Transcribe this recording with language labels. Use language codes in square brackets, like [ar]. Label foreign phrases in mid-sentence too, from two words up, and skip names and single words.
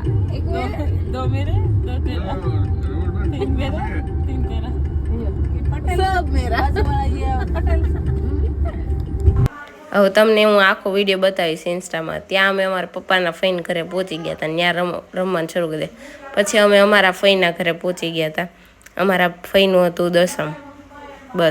[hi] एक मेरा, दो मेरे, दो तेरा, तीन मेरा, तीन तेरा, सब मेरा। [gu] હવે તમને હું આખો વિડીયો બતાવીશ ઇન્સ્ટામાં। ત્યાં અમે અમારા પપ્પાના ફઈના ઘરે પહોંચી ગયા હતા, ત્યાં રમવાનું શરૂ કરી દે। પછી અમે અમારા ફઈના ઘરે પહોંચી ગયા હતા, અમારા ફઈનું હતું દસમ। બસ